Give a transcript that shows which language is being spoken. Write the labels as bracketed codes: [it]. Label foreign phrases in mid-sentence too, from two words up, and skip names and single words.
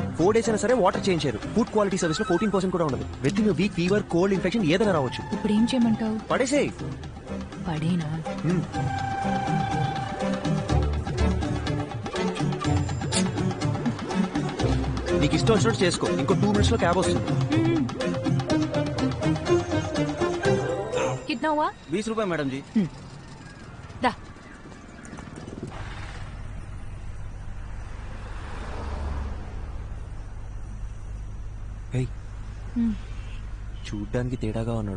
[te] 4 days అయినా సరే [en] water change [te] చేయరు. [en] food quality service [te] లో 14% కూడా ఉండదు. [en] with in week [te] ఫీవర్, కోల్డ్, ఇన్ఫెక్షన్ ఏదైనా రావచ్చు. ఇప్పుడు ఏం చేయమంటావు? పడేసేయ్. పడేనా? నీకు ఇష్టం వచ్చినట్టు చేసుకో. ఇంకో 2 minutes లో క్యాబ్ వస్తుంది. [hi] कितना हुआ? 20 रुपए मैडम जी. दा. [te] చూడ్డానికి తేడాగా ఉన్నాడు.